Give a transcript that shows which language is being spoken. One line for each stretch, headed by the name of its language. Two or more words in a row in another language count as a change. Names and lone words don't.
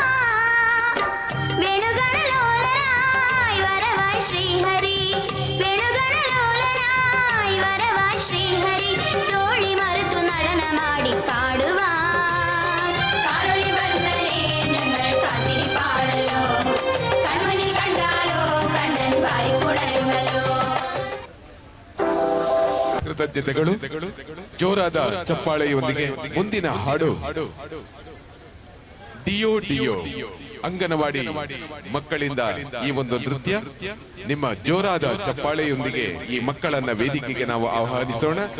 Malayalam: വേണുഗണലോലനായി വരവായി ശ്രീഹരി വേണുഗണലോലനായി വരവായി ശ്രീഹരി തോഴി മറുത്തു നടനമാടി പാടുവാൻ കാരൊളി വർണ്ണനെ ഞങ്ങൾ കാത്തിരിപ്പാടല്ലോ കൺമുന്നിൽ കണ്ടാലോ കണ്ണൻ വാരിപ്പുണരുമല്ലോ
Kannada: ಕೃತಜ್ಞತೆಗಳು ಜೋರಾದ ಚಪ್ಪಾಳೆಯೊಂದಿಗೆ ಮುಂದಿನ ಹಾಡು ಡಿಯೋ ಡಿಯೋ ಅಂಗನವಾಡಿ ಮಕ್ಕಳಿಂದ ಈ ಒಂದು ನೃತ್ಯ ನಿಮ್ಮ ಜೋರಾದ ಚಪ್ಪಾಳೆಯೊಂದಿಗೆ ಈ ಮಕ್ಕಳನ್ನ ವೇದಿಕೆಗೆ ನಾವು ಆಹ್ವಾನಿಸೋಣ.